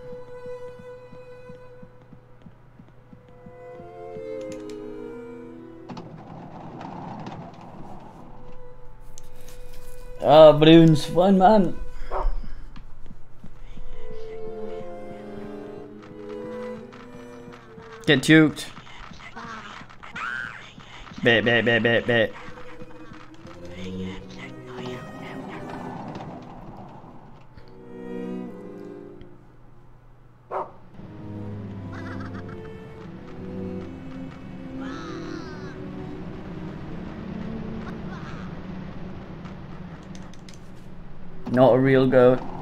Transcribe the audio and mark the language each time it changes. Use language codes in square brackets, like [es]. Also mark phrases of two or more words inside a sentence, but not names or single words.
[en] Ah, Bruins, fine man. Get juked. Bet, bet, bet, bet, bet. Not a real goat.